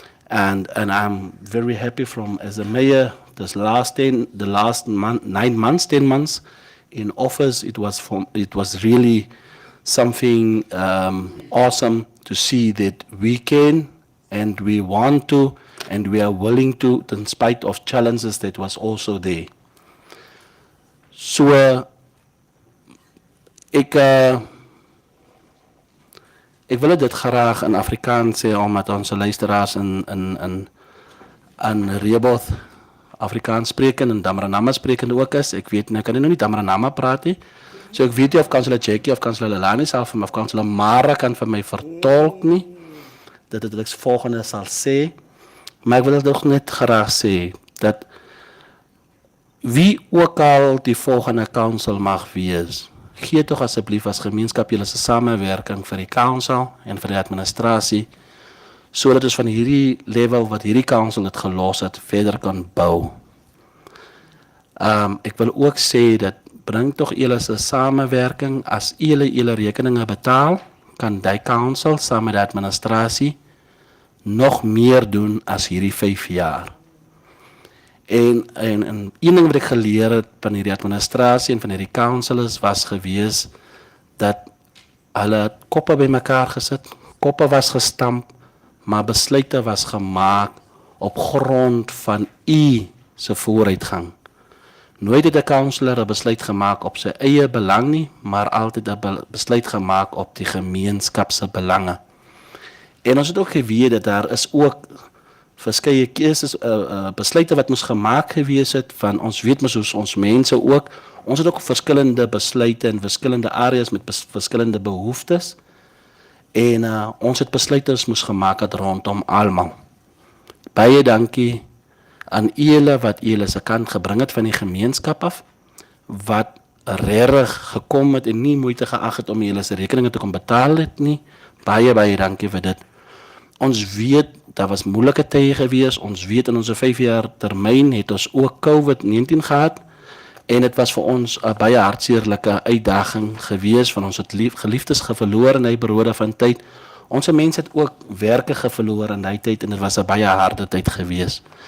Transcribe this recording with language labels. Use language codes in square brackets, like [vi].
[en] And I'm very happy from as a mayor this last 9 months, 10 months in office. It was really something awesome to see that we can and we want to and we are willing to, in spite of challenges that was also there. [af] So ek wil dit graag in Afrikaans sê, omdat onze luisteraars in Reboth Afrikaans spreken en Damranama spreken ook is. Ek weet, ek kan nou nie Damranama praat nie. So ek weet nie of Councillor Jackie of Councillor Lelani sal vir my, of Councillor Mara kan vir my vertolk nie. Dat het ek volgende sal sê. Maar ek wil dit ook net graag sê, dat wie ook al die volgende council mag wees, gee tog asseblief as gemeenskap julle se samewerking vir die council en vir die administrasie, sodat ons van hierdie level wat hierdie council het gelos het, verder kan bou. Ek wil ook sê dat bring tog julle se samewerking, as julle rekeninge betaal, kan die council saam met die administrasie nog meer doen as hierdie 5 jaar. En een ding wat ek geleer het van hierdie administrasie en van hierdie council was gewees dat hulle koppe bymekaar gesit, koppe was gestamp, maar besluite was gemaak op grond van se vooruitgang. Nooit het 'n councilor 'n besluit gemaak op sy eie belang nie, maar altyd 'n besluit gemaak op die gemeenskap se belange. En ons het ook geweet dat daar is ook verskeie keuses, besluite wat moes gemaak gewees het van ons weet mos hoe ons mense ook. Ons het ook verskillende besluite in verskillende areas met verskillende behoeftes. En ons het besluite moes gemaak het rondom almal. Baie dankie aan julle wat julle se kant gebring het van die gemeenskap af, wat regtig gekom het en nie moeite geag het om julle se rekeninge te kom betaal het nie. Baie dankie vir dit. Ons weet, daar was moeilike tye gewees, ons weet in ons 5 jaar termyn het ons ook COVID-19 gehad, en dit was vir ons 'n baie hartseerlike uitdaging gewees, van ons het geliefdes verloor in die periode van tyd. Ons mense het ook werke verloor in die tyd, en dit was 'n baie harde tyd gewees.